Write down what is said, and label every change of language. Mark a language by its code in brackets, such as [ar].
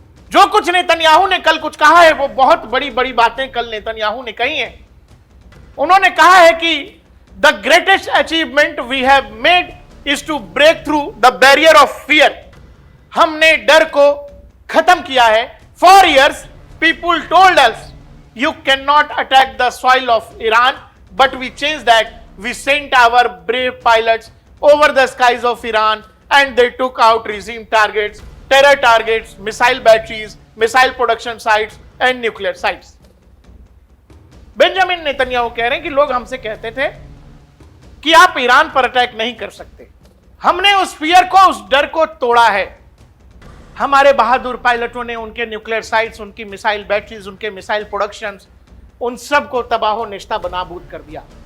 [hi] जो कुछ नेतन्याहू ने कल कुछ कहा है, वो बहुत बड़ी बड़ी बातें कल नेतन्याहू ने कही हैं। उन्होंने कहा है कि [en] The greatest achievement we have made is to break through the barrier of fear. [hi] हमने डर को खत्म किया है। [en] For years people told us you cannot attack the soil of Iran, but we changed that. We sent our brave pilots over the skies of Iran and they took out regime targets, terror targets, missile batteries, missile production sites and nuclear sites. [hi] Benjamin Netanyahu कह रहे हैं कि लोग हमसे कहते थे कि आप ईरान पर अटैक नहीं कर सकते। हमने उस फियर को, उस डर को तोड़ा है। हमारे बहादुर पायलटों ने उनके न्यूक्लियर साइट्स, उनकी मिसाइल बैटरीज, उनके मिसाइल प्रोडक्शंस, उन सब को तबाह नेश्ता बनाबूद कर दिया।